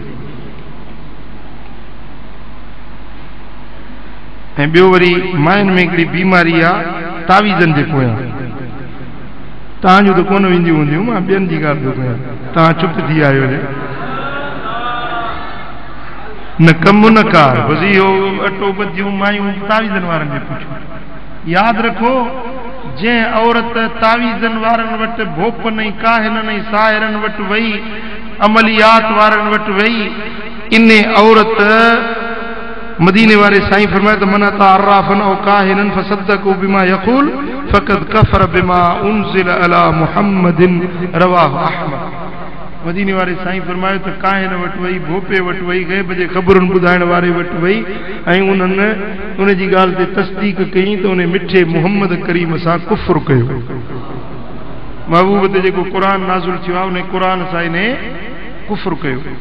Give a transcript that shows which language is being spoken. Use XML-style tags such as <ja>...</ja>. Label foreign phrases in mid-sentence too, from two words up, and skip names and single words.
<sd>ऐं ॿियो वरी मायुनि में हिकिड़ी बीमारी आहे तावीज़नि जे पोयां, तव्हांजूं त कोन वेंदियूं हूंदियूं, मां ॿियनि जी ॻाल्हि थो कयां, तव्हां चुप थी आहियो न कमु न कार, बसि इहो अटो ॿधियूं मायूं तावीज़नि वारनि जे पुठियूं। यादि रखो, जंहिं औरत तावीज़नि वारनि वटि भोपन ऐं काहिननि ऐं साहिरनि वटि वई, अमलियात वारनि वटि वई, इन औरत मदीने वारे साईं फरमाए त</sd> <ar>من أتى عرافا أو كاهنا فصدقه بما يقول فقد كفر بما أنزل على محمد رواه أحمد.</ar> <sd>मदीने वारे साईं फरमायो त काहिन वटि वई, भोपे वटि वई, गैब जे ख़बरुनि ॿुधाइण वारे वटि वई ऐं उन्हनि उन जी ॻाल्हि ते तस्दीक कई त उन मिठे मुहम्मद करीम सां कुफ़्र कयो। महबूब ते जेको क़ुर नाज़िल थियो आहे, उन क़ुर सां इन कुफ़्र कयो।</sd>